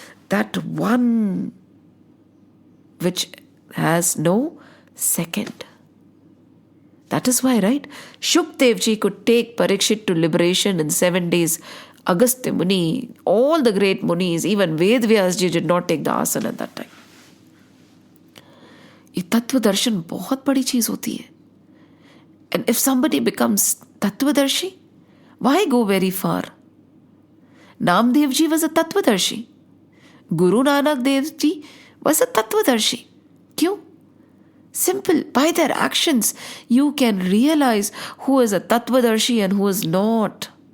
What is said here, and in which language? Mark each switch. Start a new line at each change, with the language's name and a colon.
English: That one which has no second. That is why, right? Shukdevji could take Parikshit to liberation in 7 days. Agastya Muni, all the great Munis, even Ved Vyasji did not take the asana at that time.
Hindi: ये तत्व दर्शन बहुत बड़ी चीज होती है.
English: And if somebody becomes Tattvadarshi, why go very far? Namdev ji was a Tattvadarshi. Guru Nanak Dev ji was a Tattvadarshi.
Hindi: Kyun?
English: Simple. By their actions, you can realize who is a Tattvadarshi and who is not.